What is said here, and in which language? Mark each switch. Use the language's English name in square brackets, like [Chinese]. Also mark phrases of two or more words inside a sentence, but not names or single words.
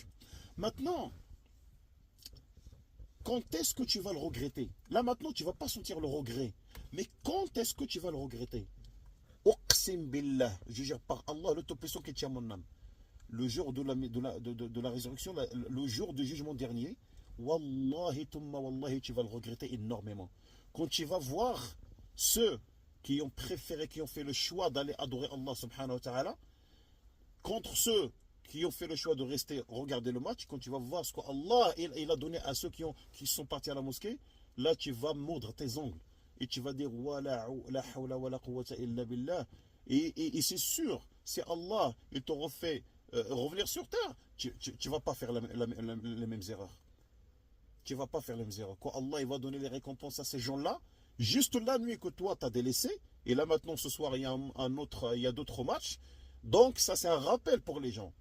[French] Maintenant, quand est-ce que tu vas le regretter? Là maintenant, tu ne vas pas sentir le regret. Mais quand est-ce que tu vas le regretter? [Arabic] أقسم بالله, [French] je jure par Allah, le Tout-Puissant qui tient mon âme. Le jour de la résurrection, le jour du jugement dernier, [Arabic] والله ثم والله, [French] tu vas le regretter énormément. Quand tu vas voir ceux qui ont préféré, qui ont fait le choix d'aller adorer Allah [Arabic] سبحانه وتعالى, [French] contre ceux qui ont fait le choix de rester regarder le match, quand tu vas voir ce qu'Allah il a donné à ceux qui sont partis à la mosquée, là tu vas mordre tes ongles et tu vas dire [Arabic] لا حول ولا قوة إلا بالله. [French] Et c'est sûr, si Allah il te refait revenir sur terre, tu ne vas pas faire les mêmes erreurs. Tu ne vas pas faire les mêmes erreurs. Quand Allah il va donner les récompenses à ces gens-là, juste la nuit que toi tu as délaissé, et là maintenant ce soir il y a d'autres matchs, donc ça c'est un rappel pour les gens.